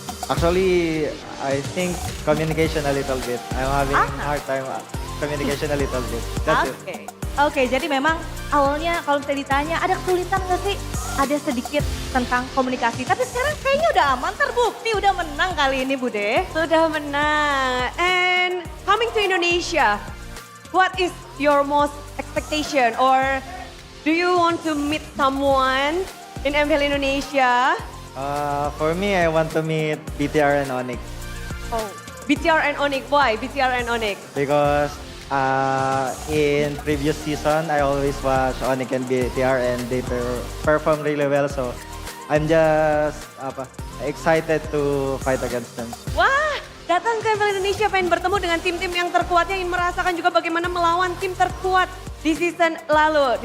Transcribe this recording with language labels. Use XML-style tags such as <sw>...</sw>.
<en>Actually, I think communication a little bit. I'm having Ah. hard time communication a little bit. That's it. Oke.</en> <id>Oke, jadi memang awalnya kalau misalnya ditanya ada kesulitan nggak sih? Ada sedikit tentang komunikasi, tapi sekarang kayaknya udah aman, terbukti udah menang kali ini Bude. Sudah menang.</id> <en>And coming to Indonesia, what is your most expectation? Or do you want to meet someone in MPL Indonesia? For me, I want to meet BTR and Onyx Oh, BTR and Onyx. Why BTR and Onyx? because in previous season, I always watch Onyx and BTR and they perform really well. So I'm just excited to fight against them.</en> <id>Wah, datang ke MPL Indonesia pengen bertemu dengan tim-tim yang terkuatnya, ingin merasakan juga bagaimana melawan tim terkuat di season lalu.</id>